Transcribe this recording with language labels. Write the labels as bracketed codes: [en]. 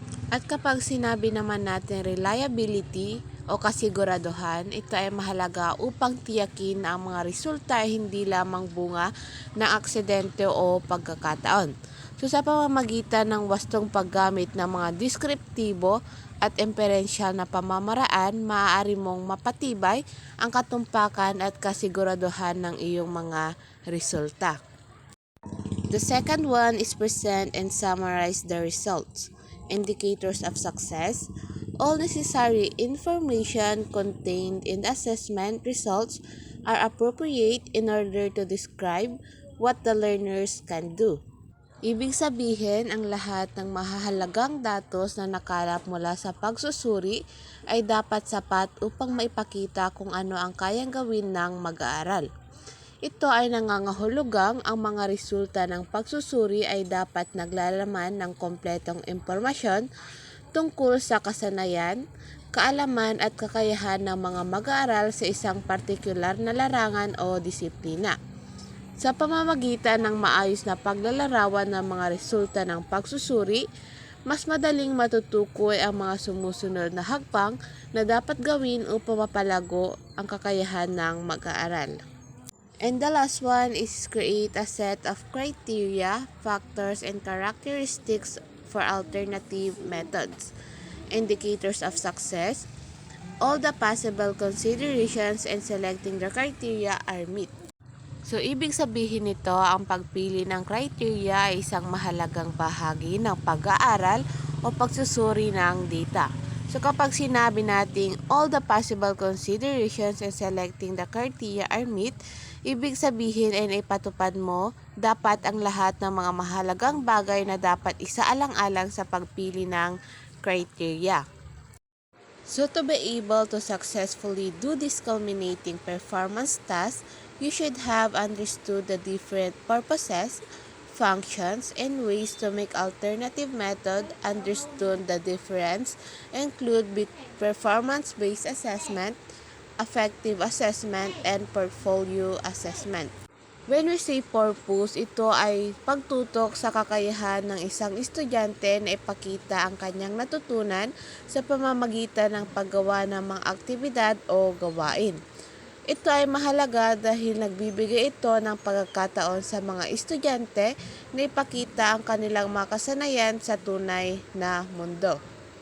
[tl] At kapag sinabi naman natin reliability o kasiguraduhan, ito ay mahalaga upang tiyakin na ang mga resulta ay hindi lamang bunga ng aksidente o pagkakataon. So sa pamamagitan ng wastong paggamit ng mga deskriptibo at inferential na pamamaraan, maaari mong mapatibay ang katumpakan at kasiguraduhan ng iyong mga resulta. [en] The second one is present and summarize the results. Indicators of success. All necessary information contained in the assessment results are appropriate in order to describe what the learners can do. [tl] Ibig sabihin, ang lahat ng mahahalagang datos na nakalap mula sa pagsusuri ay dapat sapat upang maipakita kung ano ang kayang gawin ng mag-aaral. Ito ay nangangahulugang ang mga resulta ng pagsusuri ay dapat naglalaman ng kompletong impormasyon tungkol sa kasanayan, kaalaman at kakayahan ng mga mag-aaral sa isang partikular na larangan o disiplina. Sa pamamagitan ng maayos na paglalarawan ng mga resulta ng pagsusuri, mas madaling matutukoy ang mga sumusunod na hakbang na dapat gawin upang mapalago ang kakayahan ng mag-aaral. [en] And the last one is create a set of criteria, factors, and characteristics for alternative methods. Indicators of success. All the possible considerations in selecting the criteria are met. [tl] So, ibig sabihin nito, ang pagpili ng criteria ay isang mahalagang bahagi ng pag-aaral o pagsusuri ng data. So, kapag sinabi nating [en] all the possible considerations in selecting the criteria are met, [tl] ibig sabihin ay naipatupad mo dapat ang lahat ng mga mahalagang bagay na dapat isaalang-alang sa pagpili ng criteria. [en] So to be able to successfully do this culminating performance task, you should have understood the different purposes, functions, and ways to make alternative method understood. The difference include performance-based assessment, affective assessment, and portfolio assessment. When we say purpose, [tl] ito ay pagtutok sa kakayahan ng isang estudyante na ipakita ang kanyang natutunan sa pamamagitan ng paggawa ng mga aktibidad o gawain. Ito ay mahalaga dahil nagbibigay ito ng pagkakataon sa mga estudyante na ipakita ang kanilang mga kasanayan sa tunay na mundo.